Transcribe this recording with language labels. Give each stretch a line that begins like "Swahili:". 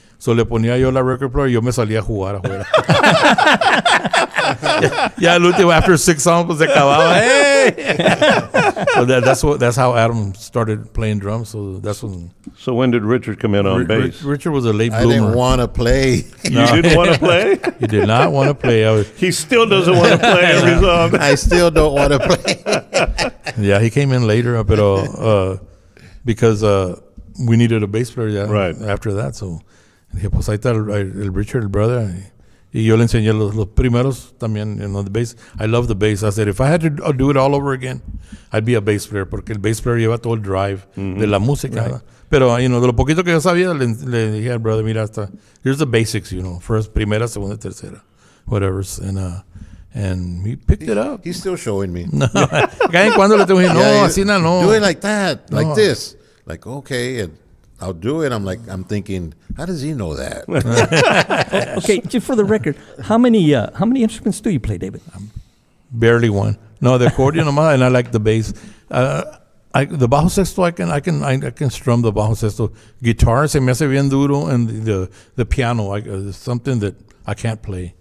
Spanish: So le ponía yo la record player y yo me salía a jugar afuera. Ya el último,
English: after 6 songs,
Spanish: pues se acababa.
English: Hey! So that's how Adam started playing drums. So that's when... So when did Richard come in on bass? Richard was a late bloomer. I didn't want to play. You didn't want to play? He did not want to play. He still doesn't want to play every song. I still don't want to play. Yeah, he came in later, pero because we needed a bass player right. After that.
Spanish: So dije, pues ahí está el Richard, el brother. Y yo le enseñé los primeros también,
English: you know, the bass. I love the bass. I said, if I had to do it all over again, I'd be a bass player,
Spanish: porque el bass player lleva todo el drive de la música. Right. Pero, you know, de lo poquito que yo sabía, le dije al brother, mira,
English: here's the basics,
Spanish: you know, first, primera, segunda, tercera, whatever.
English: And he picked it up. He's still showing me.
Spanish: No, cada en cuando le tengo que decir, no, así no.
English: Do it like that, like this. Like, okay, and I'll do it. I'm thinking, how does he know that? Okay, just for the record, how many instruments do you play, David? Barely one. No, the accordion nomás, and I like the bass. The bajo sexto, I can strum the bajo sexto. Guitar
Spanish: se me hace bien duro,
English: and the piano, something that I can't play.